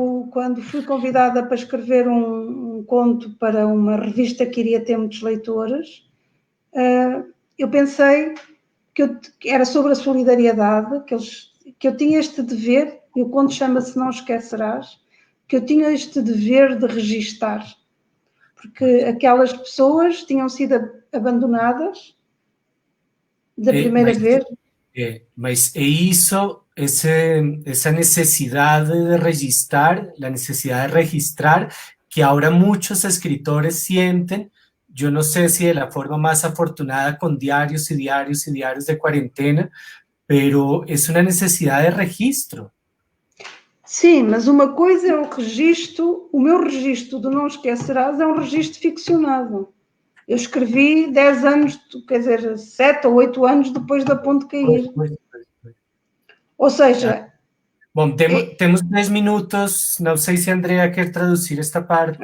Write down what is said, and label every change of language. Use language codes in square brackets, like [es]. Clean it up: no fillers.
[pt] quando fui convidada para escrever um conto para uma revista que iria ter muitos leitores, eu pensei que era sobre a solidariedade, que eu tinha este dever, e o conto chama-se Não Esquecerás, que eu tinha este dever de registar, porque aquelas pessoas tinham sido abandonadas da primeira vez. [es] Mas esa necesidad de registrar, la necesidad de registrar que ahora muchos escritores sienten, yo no sé si de la forma más afortunada con diarios y diarios y diarios de cuarentena, pero es una necesidad de registro. [pt] Sim, mas uma coisa é o meu registro do Não Esquecerás é um registro ficcionado. Eu escrevi 10 anos, quer dizer, 7 ou 8 anos depois da ponte cair. Ou seja... Bom, temos 10 minutos, não sei se Andrea quer traduzir esta parte.